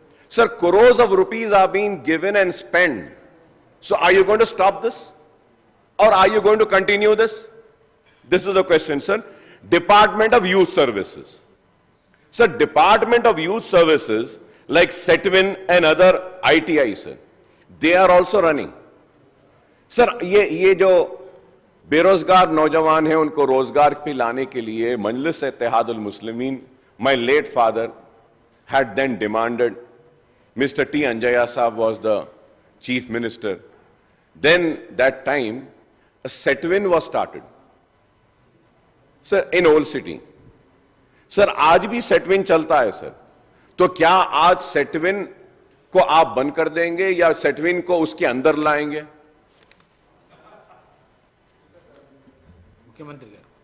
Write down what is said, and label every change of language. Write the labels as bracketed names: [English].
[English] Sir, crores of rupees are being given and spent. So are you going to stop this? Or are you going to continue this? This is the question, sir. Department of Youth Services. Sir, Department of Youth Services like SETWIN and other ITI, sir, they are also running. [Hindi] Sir, ये जो बेरोजगार नौजवान हैं उनको रोजगार पे लाने के लिए मजलिस Ittehadul Muslimeen, [English] my late father had then demanded, Mr. T. Anjaya Saab was the chief minister. Then that time a SETWIN was started, sir, in Old City. [Hindi] Sir, आज भी SETWIN चलता है, sir. तो क्या आज SETWIN को आप बंद कर देंगे या SETWIN को उसके अंदर लाएंगे? मुख्यमंत्री